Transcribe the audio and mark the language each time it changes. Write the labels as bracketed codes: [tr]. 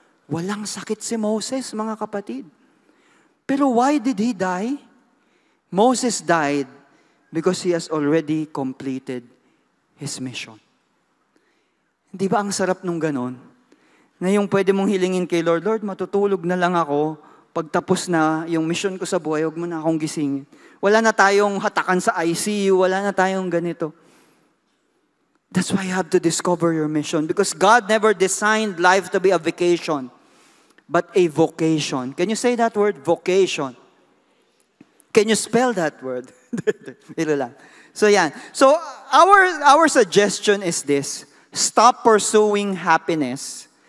[tl] Walang sakit si Moses, mga kapatid. Pero [en] why did he die? Moses died because he has already completed his mission. [tl] Di ba ang sarap nung ganon? Na yung pwede mong hilingin kay Lord, Lord, matutulog na lang ako. Pagtapos na yung mission ko sa buhay, huwag mo na akong gisingin. Wala na tayong hatakan sa ICU, wala na tayong ganito. [en] That's why you have to discover your mission. Because God never designed life to be a vacation, but a vocation. Can you say that word? Vocation. Can you spell that word? [tl] Ito lang. [en] So yan. So our suggestion is this. Stop pursuing happiness.